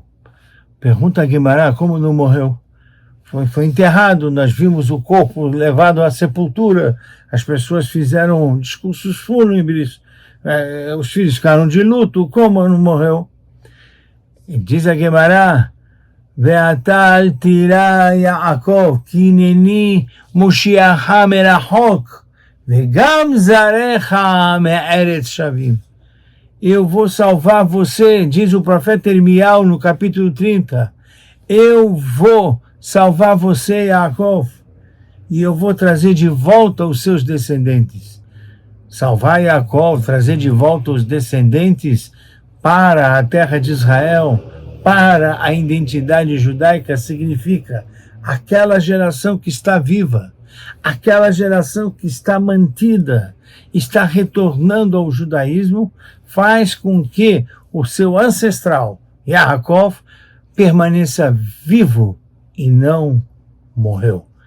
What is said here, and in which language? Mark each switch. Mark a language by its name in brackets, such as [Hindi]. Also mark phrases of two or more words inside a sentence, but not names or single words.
[Portuguese] Pergunta a Guimarães como não morreu. Foi enterrado, nós vimos o corpo levado à sepultura, as pessoas fizeram discursos fúnebres, os filhos ficaram de luto, como não morreu? E diz a Guimarães, [Hebrew] ואתה אל תירא יעקב כי הנני מושיעך מרחוק וגם זרעך מארץ שבים. [Portuguese] Eu vou salvar você, diz o profeta Irmiau no capítulo 30. Eu vou salvar você, Yaakov, e eu vou trazer de volta os seus descendentes. Salvar Yaakov, trazer de volta os descendentes para a terra de Israel, para a identidade judaica, significa aquela geração que está viva, aquela geração que está mantida, está retornando ao judaísmo, faz com que o seu ancestral, Yaakov, permaneça vivo e não morreu.